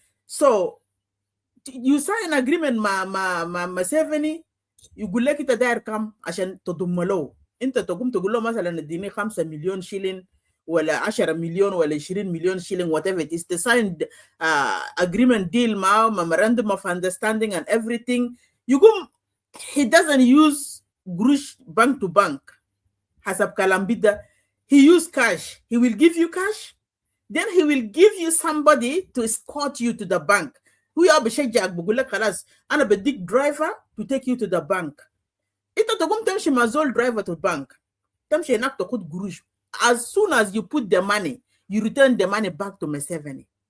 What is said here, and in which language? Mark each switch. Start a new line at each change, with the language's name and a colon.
English: So you sign agreement
Arabic: مع مسيفني، يقول لك انت داير كم عشان تضم له. انت تقوم تقول له مثلا اديني 5 مليون شيلين ولا 10 مليون ولا 20 مليون شيلين
English: whatever it is. They signed agreement deal معه, memorandum of understanding and everything.
Arabic: يقوم
English: he doesn't use
Arabic: قروش
English: bank to bank
Arabic: حسب كلام بده.
English: He use cash. He will give you cash, then he will give you somebody to escort you to the bank.
Arabic: هو يا بشجعك بقول لك خلاص انا بديك
English: driver to take you to the bank.
Arabic: انت تقوم تمشي مع زول
English: driver to the bank،
Arabic: تمشي هناك تاخد قروش.
English: As soon as you put the money, you return the money back to Museveni.